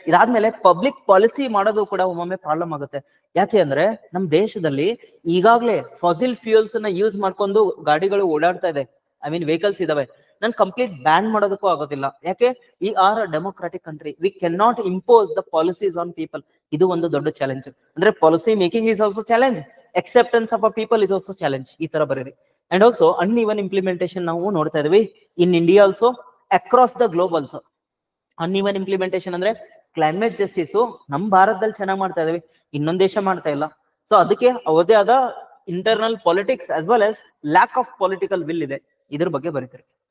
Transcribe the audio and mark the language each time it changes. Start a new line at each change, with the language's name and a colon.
Kannada: ಇದಾದ್ಮೇಲೆ public policy ಮಾಡೋದು ಕೂಡ ಒಮ್ಮೊಮ್ಮೆ ಪ್ರಾಬ್ಲಮ್ ಆಗುತ್ತೆ. ಯಾಕೆ ಅಂದ್ರೆ ನಮ್ ದೇಶದಲ್ಲಿ ಈಗಾಗಲೇ ಫಾಸಿಲ್ ಫ್ಯೂಲ್ಸ್ ಅನ್ನ ಯೂಸ್ ಮಾಡ್ಕೊಂಡು ಗಾಡಿಗಳು ಓಡಾಡ್ತಾ ಇದೆ,
English: I mean vehicles
Kannada: ಇದಾವೆ. ನಾನು ಕಂಪ್ಲೀಟ್ ಬ್ಯಾನ್ ಮಾಡೋದಕ್ಕೂ ಆಗೋದಿಲ್ಲ. ಯಾಕೆ?
English: We are a democratic country, we can not impose the policies on people.
Kannada: ಇದು ಒಂದು ದೊಡ್ಡ ಚಾಲೆಂಜ್. ಅಂದ್ರೆ
English: Policy making is also challenge, acceptance of a people is also challenge.
Kannada: ಈ ತರ ಬರೀರಿ.
English: and also uneven implementation
Kannada: ನಾವು ನೋಡ್ತಾ ಇದೀವಿ
English: In India also, across the globe also.
Kannada: uneven implementation ಅಂದ್ರೆ ಕ್ಲೈಮೇಟ್ ಜಸ್ಟಿಸ್ ನಮ್ ಭಾರತದಲ್ಲಿ ಚೆನ್ನಾಗಿ ಮಾಡ್ತಾ ಇದೀವಿ, ಇನ್ನೊಂದ್ ದೇಶ ಮಾಡ್ತಾ ಇಲ್ಲ. ಸೊ ಅದಕ್ಕೆ ಅವರದೇ ಆದ internal politics
English: as well as lack of political will
Kannada: ಇದೆ. ಇದ್ರ ಬಗ್ಗೆ ಬರೀತೀರಿ.